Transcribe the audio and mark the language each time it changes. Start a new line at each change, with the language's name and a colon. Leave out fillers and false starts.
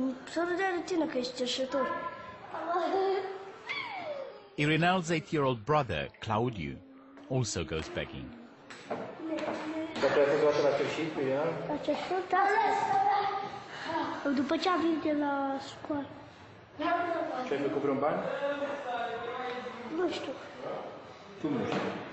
Romanian: Să râdea de tine că ești cerșător.
English: Irinel's 8-year-old brother, Claudiu, also goes begging.
Romanian: Dar tu ai fost luată la cerșit cu el? La cerșit, după ce a venit de la școală. Și ai făcut vreun bani? Nu știu. Cum nu știu?